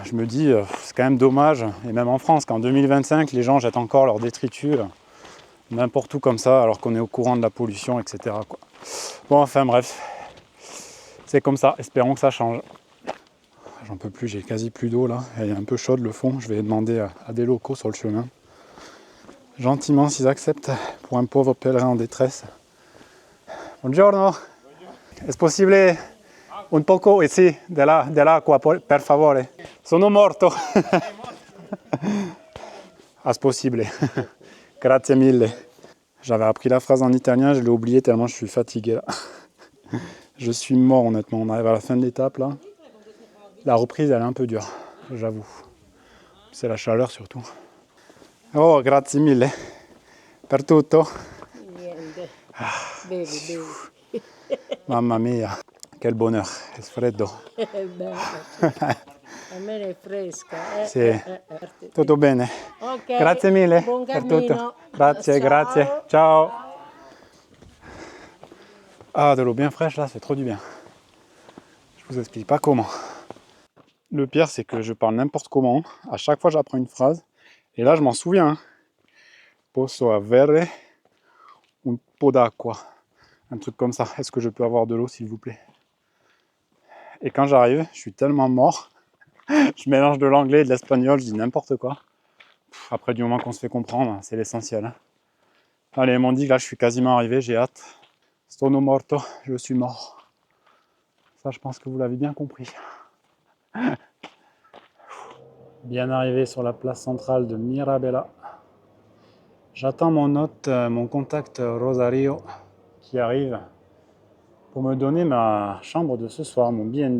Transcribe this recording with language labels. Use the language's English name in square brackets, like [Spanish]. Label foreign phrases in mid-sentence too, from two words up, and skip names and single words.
[French] Je me dis, c'est quand même dommage, et même en France, qu'en 2025, les gens jettent encore leurs détritus n'importe où comme ça, alors qu'on est au courant de la pollution, etc. quoi. Bon, enfin bref, c'est comme ça, espérons que ça change. J'en peux plus, j'ai quasi plus d'eau là, elle est un peu chaude le fond, je vais demander à des locaux sur le chemin. Gentiment s'ils acceptent, pour un pauvre pèlerin en détresse. [Italian] Buongiorno, è possibile un poco ici, dell'acqua, per favore? Sono morto. [French] Ah, c'est possible. [Italian] Grazie mille. [French] J'avais appris la phrase en italien, je l'ai oublié tellement je suis fatigué là. Je suis mort honnêtement, on arrive à la fin de l'étape là. La reprise elle est un peu dure, j'avoue. C'est la chaleur surtout. [Italian] Oh, grazie mille. Per tutto. Niente. Bevi. Mamma mia, [French] quel bonheur, [Italian] è freddo. Bello. A me è fresca. Sì. Tutto bene. Ok. Grazie mille Buon per cammino. tutto. Grazie, Ciao. grazie. Ciao. [French] Ah, de l'eau bien fraîche là, c'est trop du bien. Je vous explique pas comment. Le pire, c'est que je parle n'importe comment. À chaque fois, j'apprends une phrase. Et là, je m'en souviens. Hein. [Italian] Posso avere un po' d'acqua. [French] Un truc comme ça. Est-ce que je peux avoir de l'eau, s'il vous plaît? Et quand j'arrive, je suis tellement mort. Je mélange de l'anglais et de l'espagnol, je dis n'importe quoi. Après, du moment qu'on se fait comprendre, c'est l'essentiel. Hein. Allez, ils m'ont dit que là, je suis quasiment arrivé, j'ai hâte. [Italian] Sono morto, [French] je suis mort. Ça, je pense que vous l'avez bien compris. Bien arrivé sur la place centrale de Mirabella. J'attends mon hôte, mon contact Rosario, qui arrive pour me donner ma chambre de ce soir, mon BNB.